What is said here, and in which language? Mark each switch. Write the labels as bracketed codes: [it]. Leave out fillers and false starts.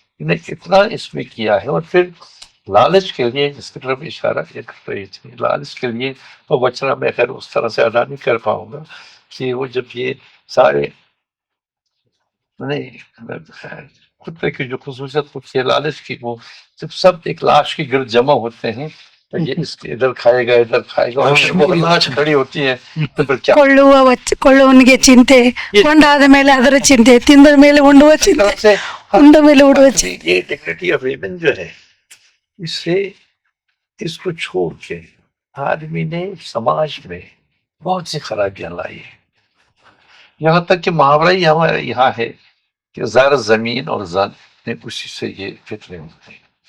[hi] इतना इसमें किया है। और फिर लालच के लिए, जिसकी तरफ इशारा ये कर रही थी, लालच के लिए तो वचना मैं खैर उस तरह से अदा नहीं कर पाऊंगा कि वो जब ये सारे नहीं कुत्ते की जो खसूसियत होती है लालच की, वो जब सब एक लाश के गिर्द जमा होते हैं तो ये इसके इधर खाएगा इधर खाएगा, और वो लाश खड़ी होती है तो फिर क्या [kn] ಕೊಳ್ಳುವವನಿಗೆ ಚಿಂತೆ, ಕೊಂಡಾದ ಮೇಲೆ ಅದರ ಚಿಂತೆ, ತಿಂದ ಮೇಲೆ ಉಂಡುವ ಚಿಂತೆ, ಉಂಡ ಮೇಲೆ ಉಡುವ ಚಿಂತೆ। [hi] ये डिग्निटी ऑफ वीमेन जो है, इससे इसको छोड़ के आदमी ने समाज में बहुत सी खराबियां लाई है। यहाँ तक कि मुहावरा ही हमारे यहाँ है कि ज़र ज़मीन और जन ने उसी से ये फितरे होते हैं।